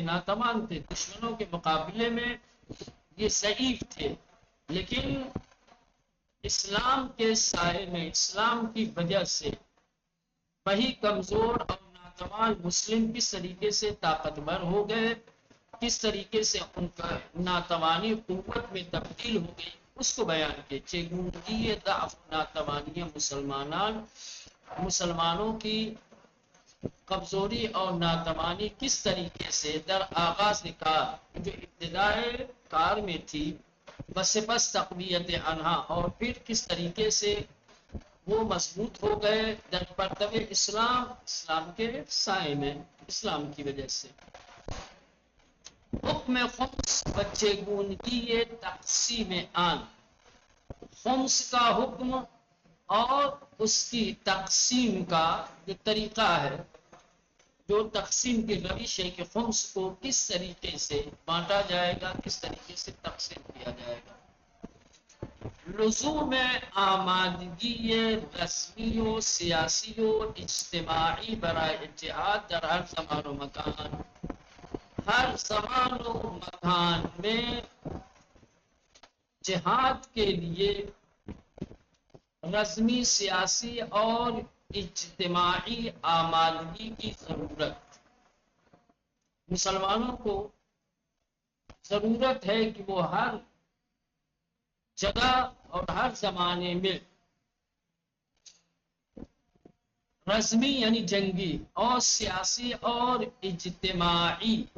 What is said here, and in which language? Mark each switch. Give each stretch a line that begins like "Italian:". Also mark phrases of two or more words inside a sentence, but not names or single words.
Urdu: ناتوان تھے، دشمنوں کے مقابلے میں یہ ضعیف تھے، لیکن اسلام کے سائے میں، اسلام کی وجہ سے وہی کمزور اور ناتوان مسلم کس طریقے سے طاقتور ہو گئے، کس طریقے سے ان کا ناتوانی قوت میں تبدیل ہو گئی، اس کو بیان کیا۔
Persian: چگونگی ضعف ناتوانی
Urdu: مسلمانوں کی کمزوری اور ناتوانی کس طریقے سے
Persian: در آغاز کار،
Urdu: جو ابتدائے کار میں تھی،
Persian: بسپس تقویت انہا،
Urdu: اور پھر کس طریقے سے وہ مضبوط ہو گئے
Persian: در پرتو اسلام،
Urdu: اسلام کے سائے میں، اسلام کی وجہ سے۔
Persian: حکم خمس و چگونگی تقسیم آن،
Urdu: خمس کا حکم اور اس کی تقسیم کا جو طریقہ ہے، جو تقسیم کی روش ہے کہ خمس کو کس طریقے سے بانٹا جائے گا، کس طریقے سے تقسیم کیا جائے گا۔
Persian: لزوم آمادگی رسمی و سیاسی و اجتماعی برائے جہاد در ہر زمان و مکان،
Urdu: ہر زمان و مکان میں جہاد کے لیے رسمی، سیاسی اور اجتماعی آمادگی کی ضرورت۔ مسلمانوں کو ضرورت ہے کہ وہ ہر جگہ اور ہر زمانے میں رسمی یعنی جنگی اور سیاسی اور اجتماعی